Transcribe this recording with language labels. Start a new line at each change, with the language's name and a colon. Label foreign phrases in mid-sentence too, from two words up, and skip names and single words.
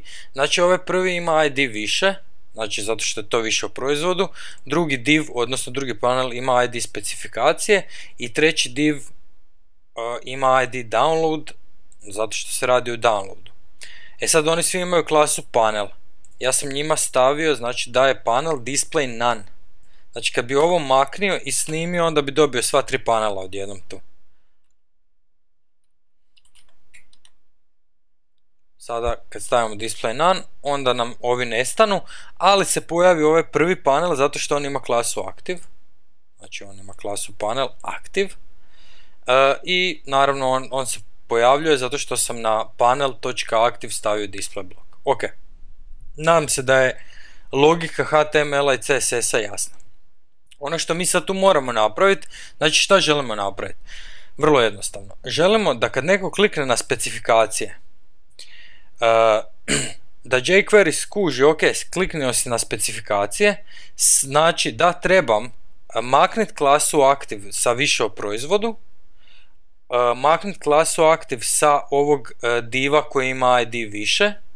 Croatian: Znači, ovaj prvi ima ID više, znači zato što je to više o proizvodu. Drugi div, odnosno drugi panel ima ID specifikacije i treći div ima ID download, zato što se radi o downloadu. E sad, oni svi imaju klasu panel. Ja sam njima stavio, znači, da je panel
English: display none.
Croatian: Znači, kad bi ovo maknio i snimio, onda bi dobio sva tri panela odjednom tu. Sada, kad stavimo
English: display none,
Croatian: onda nam ovi nestanu, ali se pojavi ovaj prvi panel zato što on ima klasu active. Znači, on ima klasu panel active. I, naravno, on se pojavljuje zato što sam na panel.active stavio
English: display block.
Croatian: Ok. Nadam se da je logika HTML-a i CSS-a jasna. Ono što mi sad tu moramo napraviti, znači šta želimo napraviti? Vrlo jednostavno. Želimo da kad neko klikne na specifikacije, da jQuery skuži, ok, kliknio si na specifikacije, znači da trebam makniti klasu active sa više o proizvodu, makniti klasu active sa ovog diva koji ima ID više,